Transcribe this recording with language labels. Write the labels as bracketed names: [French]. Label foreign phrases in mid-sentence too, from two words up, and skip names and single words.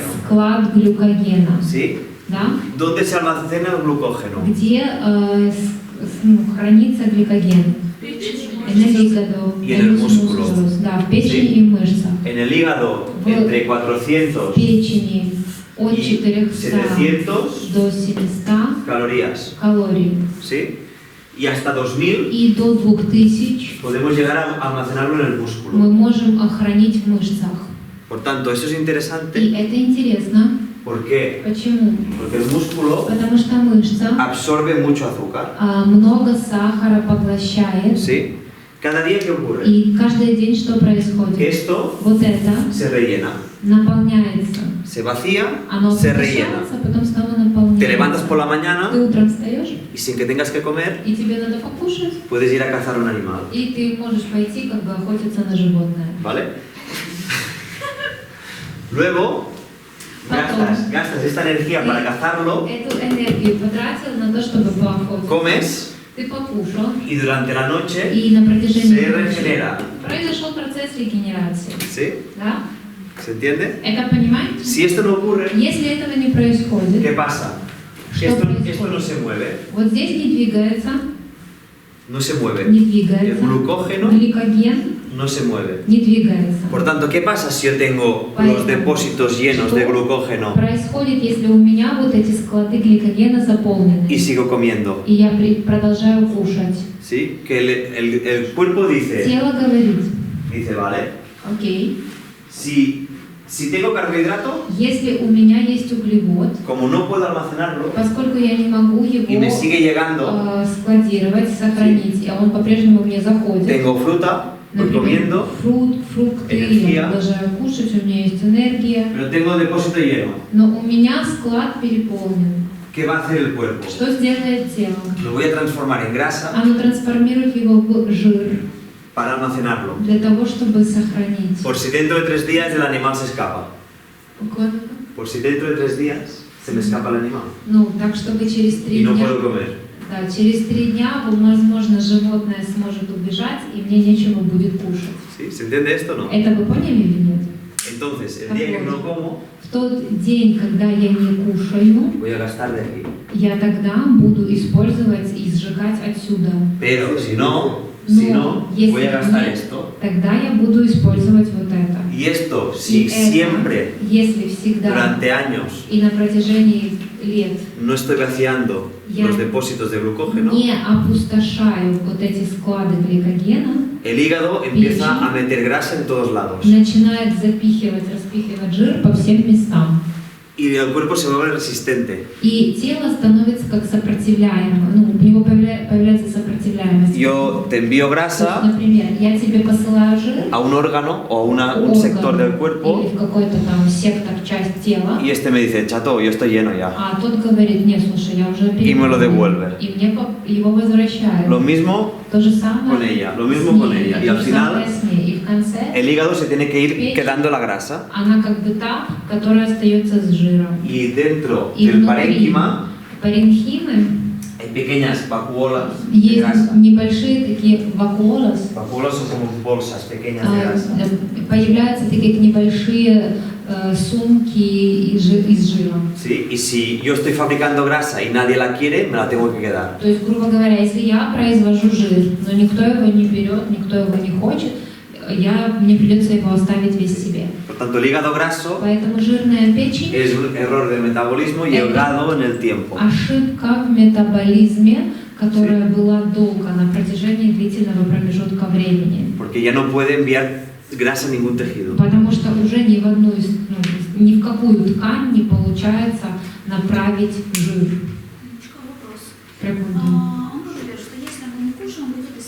[Russian] склад глюкогена. [Spanish] ¿Sí? [Russian] Да? [Spanish] ¿Dónde se almacena el glucógeno? [Russian] Где хранится гликоген? [Spanish] En el hígado, Y en el los músculo. músculos, [Russian] да, в печени [Spanish] Sí. [Russian] и мышцах. [Spanish] En el hígado, [Russian] В [Spanish] entre 400 [Russian] печени от [Spanish] y 400 700 [Russian] до 700 [Spanish] calorías. [Russian] калорий. [Spanish] ¿Sí? Y hasta 2000 [Russian] И до 2000 [Spanish] podemos llegar a almacenarlo en el [Russian] мы [Spanish] músculo. [Russian] можем хранить в мышцах. [Spanish] Por tanto, eso es [Russian] И [Spanish] interesante. [Russian] это интересно. [Spanish] ¿Por qué? [Russian] Почему? [Spanish] Porque el músculo [Russian] Потому что мышца [Spanish] absorbe mucho azúcar. [Russian] много сахара поглощает. [Spanish] ¿Sí? Cada día, ¿qué ocurre? [Russian] И каждый день что [Spanish] Que [Russian] происходит? [Spanish] esto [Russian] Вот это [Spanish] se rellena. [Russian] наполняется. [Spanish] Se vacía, [Russian] Оно [Spanish] se rellena. [Russian] обогащается, потом снова наполняется. [Spanish] Te levantas por la mañana [Russian] Ты утром встаешь, [Spanish] y sin que tengas que comer, [Russian] и тебе надо покушать, [Spanish] puedes ir a cazar un animal. [Russian] и ты можешь пойти как бы охотиться на животное. [Spanish] ¿Vale? Luego, gastas esta energía para cazarlo, [Russian] Эту энергию потратил на то, чтобы поохотиться. [Spanish] comes [Russian] Ты покушал, [Spanish] y durante la noche [Russian] и на протяжении [Spanish] se [Russian] ночи [Spanish] regenera. [Russian] произошел процесс регенерации. [Spanish] ¿Sí? [Russian] Да? [Spanish] ¿Se entiende? [Russian] Это понимаете? [Spanish] Si esto no ocurre, [Russian] Если этого не происходит, [Spanish] ¿qué pasa? [Russian] что [Spanish] Esto no [Russian] происходит? [Spanish] se mueve. [Russian] Вот здесь не двигается, [Spanish] No se mueve. [Russian] не [Spanish] El [Russian] двигается, [Spanish] glucógeno [Russian] гликоген [Spanish] no se mueve. [Russian] не двигается. [Spanish] Por tanto, ¿qué pasa si yo tengo los depósitos llenos de glucógeno [Russian] Происходит, если у меня вот эти склады гликогена заполнены, [Spanish] y sigo comiendo? [Russian] и я продолжаю кушать? [Spanish] ¿Sí? Que el cuerpo dice, [Russian] Тело говорит, [Spanish] vale, [Russian] окей, [Spanish] si tengo carbohidrato, [Russian] если у меня есть углевод, [Spanish] como no puedo almacenarlo [Russian] поскольку я не могу [Spanish] y me [Russian] его [Spanish] sigue llegando, [Russian] складировать, сохранить, и он по-прежнему мне заходит. [Spanish] tengo fruta, voy [Russian] Например, [Spanish] comiendo, [Russian] фрукты, энергия. я продолжаю кушать, у меня есть энергия, [Spanish] pero tengo el depósito lleno. [Russian] но у меня склад переполнен. [Spanish] ¿Qué va a hacer el cuerpo? [Russian] Что сделает тело? [Spanish] Lo voy a transformar en grasa [Russian] Оно трансформирует его в жир [Spanish] para almacenarlo. для того, чтобы сохранить. Por si dentro de 3 días el animal se escapa. Por si dentro de 3 días se me escapa el animal [Russian] Ну, так, чтобы через 3 [Spanish] y no [Russian] дня, [Spanish] puedo comer. [Russian] да, через 3 дня, возможно, животное сможет убежать, и мне нечего будет кушать. [Spanish] ¿Sí? ¿Se entiende esto o no? [Russian] Это вы поняли или нет? [Spanish] Entonces, el día que no como, [Russian] В тот день, когда я не кушаю, [Spanish] voy a gastar de aquí. [Russian] я тогда буду использовать и сжигать отсюда. [Spanish] Pero si no, [Russian] Но если [Spanish] voy a gastar [Russian] нет, [Spanish] esto. [Russian] тогда я буду использовать вот это. [Spanish] Y esto, [Russian] И [Spanish] si [Russian] это, [Spanish] siempre, [Russian] если всегда [Spanish] durante años, [Russian] и на протяжении лет [Spanish] no estoy vaciando Ya. los depósitos de glucógeno, [Russian] не опустошаю вот эти склады гликогена, [Spanish] el hígado empieza a meter grasa en todos lados. [Russian] начинает распихивать жир по всем местам. [Spanish] Y el cuerpo se vuelve resistente. [Russian] И тело становится как сопротивляемым, ну, у него появляется сопротивляемость. [Spanish] Yo te envío [Russian] То есть, [Spanish] grasa [Russian] например, я тебе посылаю жир [Spanish] a un órgano o a un [Russian] орган [Spanish] sector del [Russian] или [Spanish] cuerpo [Russian] в какой-то там сектор, часть тела, [Spanish] y este me dice, chato, yo estoy lleno ya. [Russian] а тот говорит, нет, слушай, я уже [Spanish] Y me lo devuelve. [Russian] и мне его возвращают. [Spanish] Lo mismo [Russian] То же самое [Spanish] con ella, lo [Russian] с [Spanish] mismo [Russian] ней, [Spanish] con ella. Y [Russian] то [Spanish] al [Russian] же [Spanish] final, [Russian] самое с ней. И в конце [Spanish] el hígado se tiene que ir quedando la grasa. [Russian] она как бы та, которая остается с жиром. [Spanish] Y dentro [Russian] И [Spanish] del [Russian] внутри [Spanish] parénquima [Russian] паренхимы [Spanish] hay pequeñas vacuolas de [Russian] есть [Spanish] grasa. [Russian] небольшие такие вакуолос, [Spanish] Vacuolas son como bolsas pequeñas de grasa. [Russian] появляются такие небольшие сумки из жира. [Spanish] ¿Sí? Y si yo estoy fabricando grasa y nadie la quiere, me la tengo que quedar. [Russian] То есть, грубо говоря, если я произвожу жир, но никто его не берет, никто его не хочет, мне придется его оставить весь себе. [Spanish] Por tanto, el hígado graso [Russian] Поэтому жирная печень [Spanish] es un error de metabolismo llegado en el tiempo. [Russian] ошибка в метаболизме, которая была долго на протяжении длительного промежутка времени. [Spanish] Porque ya no puede enviar grasa a ningún tejido. [Russian] Потому что уже ни в какую ткань не получается направить жир. Немножко вопрос. Прикольно. Он говорит, что если мы не кушаем